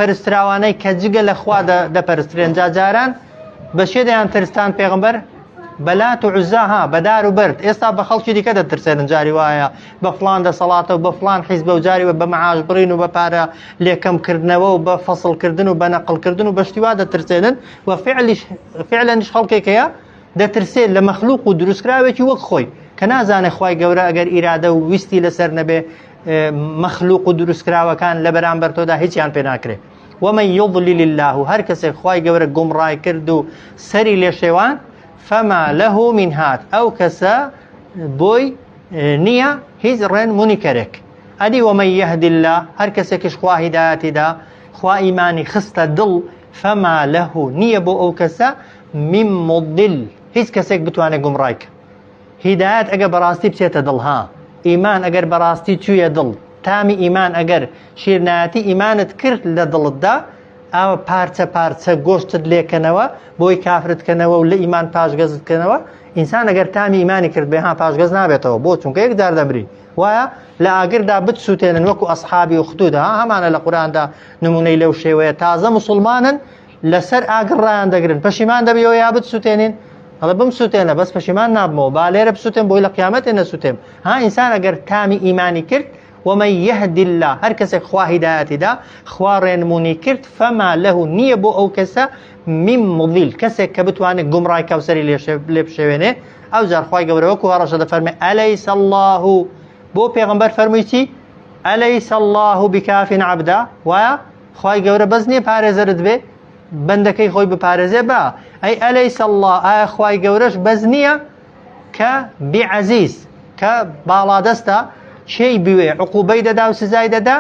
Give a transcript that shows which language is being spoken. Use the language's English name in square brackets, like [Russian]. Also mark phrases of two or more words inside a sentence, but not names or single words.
[Central Kurdish] پەرستراوانەی کە جگە لە خوا دەپەرسترێن جاجاران بە شێ دەیان ترستان پێغەمبەر بەلات و عوزاها بەدار و بەرد ئێستا بە خەڵکی دیکە دەترسێنن جاری وایە بە فڵان دەسەڵاتە و بە فڵان حیزبە و جاری بە مەعاش بڕین و بە پارە لێکەمکردنەوە و بە فەسڵکردن و بە نەقڵکردن و بە شتی وا دەترسێنن و فعلەنیش خەڵکێکەیە دەترسێت لە مەخلوق و دروستکراوێکی وەک خۆی کە نازانێ خوای گەورە ئەگەر ئیرادە و ویستی لەسەر نەبێ مەخلوق و دروستکراوەکان لە بەرامبەر تۆدا هیچیان پێ ناکرێت [Arabic] ومن يضلل الله [Central Kurdish] هەر کەسێک خوای گەورە گومڕای کرد و سەری لێ شێوان [Arabic] فما له من هات [Central Kurdish] ئەو کەسە بۆی نییە هیچ ڕێنمونی کەرێک ئەدی [Arabic] ومن يهد الله [Central Kurdish] هەر کەسێکیش خوا هیدایەتی دا خوا ئیمانی خستە دڵ [Arabic] فما له [Central Kurdish] نییە بۆ ئەو کەسە [Arabic] من مضل [Central Kurdish] هیچ کەسێک بتوانێت گومڕای کە هیدایەت ئەگەر بەڕاستی بچێتە دڵها ئیمان ئەگەر بەڕاستی چوویە دڵ تامی ئیمان ئەگەر شیرنایەتی ئیمانت کرد لە دڵتدا ئەوە پارچە پارچە گۆشتت لێکەنەوە بۆی کافرتکەنەوە و لە ئیمان پاشگەزتکەنەوە ئینسان ئەگەر تامی ئیمانی کرد بێ ها پاشگەز نابێتەوە بۆ چونکە یەک جار دەمری وایە لە ئاگردا بتسووتێنن وەکو ئەسحابی وختودا هەمانە لە قورئاندا نمونەی لەو شێوەیە تازە موسڵمانن لەسەر ئاگر ڕایان دەگرن پەشیمان دەبیەوە یا بتسووتێنین هەڵە بمسووتێنە بەس پەشیمان نابمەوە با لێرە بسووتێن بۆی لە قیامەتێ نەسووتێم ها ئینسان ئەگەر تامی ئیمانی کرد [Arabic] ومن يهد الله [Central Kurdish] هەر کەسێک خوا هیدایەتی دا خوا ڕێنمونی کرد [Arabic] فما له [Central Kurdish] نییە بۆ ئەو کەسە [Arabic] من مضل [Central Kurdish] کەسێک کە بتوانێت گومڕای کەوسەری لێ بشێوێنێ ئەو جار خوای گەورە وەکو هەڕەشە دەفەرمێ [Arabic] ئەلەیس الله [Central Kurdish] بۆ پێغەمبەر فەرمووی چی [Arabic] ئەلەیس الله بکاف عەبدا [Central Kurdish] وایە خوای گەورە بەس نییە پارێزەرت بێ بەندەکەی خۆی بپارێزێ بە ئەی [Arabic] ئەلەیس الله [Central Kurdish] ئایا خوای گەورەش بەس نییە کە بیعەزیز کە باڵادەستە شەی بوێ عقوبەی دەدا و سزای دەدا